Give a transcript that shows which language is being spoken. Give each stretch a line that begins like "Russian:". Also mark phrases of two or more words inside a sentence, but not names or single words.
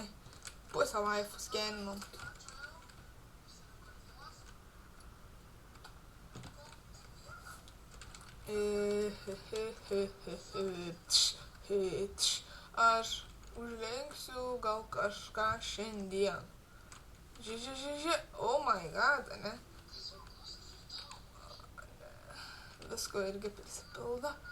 Lithuanian: Pusę laifų skeninam. Aš užlenksiu gal kažką šiandien.
English: Oh my god,
Lithuanian: ne? Visko irgi prisipildo.